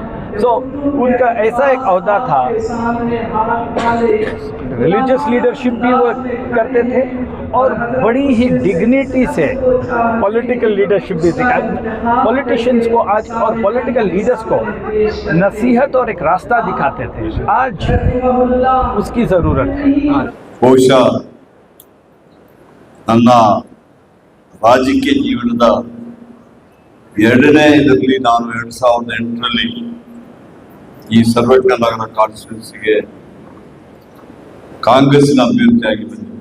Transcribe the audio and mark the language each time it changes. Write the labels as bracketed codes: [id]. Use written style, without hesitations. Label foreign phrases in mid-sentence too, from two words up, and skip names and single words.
[hi] तो उनका ऐसा एक ओहदा था, [en] religious leadership [hi] भी वो करते थे और बड़ी ही डिग्निटी से [en] political leadership [hi] भी थी। पॉलिटिशियंस को आज और [en] political leaders [hi] को नसीहत और एक रास्ता दिखाते थे, आज उसकी ज़रूरत है। [kn] ಬಹುಶಃ ನನ್ನ ರಾಜಕೀಯ ಜೀವನದ ಎರಡನೇ ಇದರಲ್ಲಿ ನಾನು 2008ರಲ್ಲಿ ಈ ಸರ್ವಜ್ಞ ನಗರ ಕಾನ್ಸ್ಟಿಟ್ಯೂನ್ಸಿಗೆ ಕಾಂಗ್ರೆಸ್ಸಿನ ಅಭ್ಯರ್ಥಿಯಾಗಿ ಬಂದಿದ್ದರು.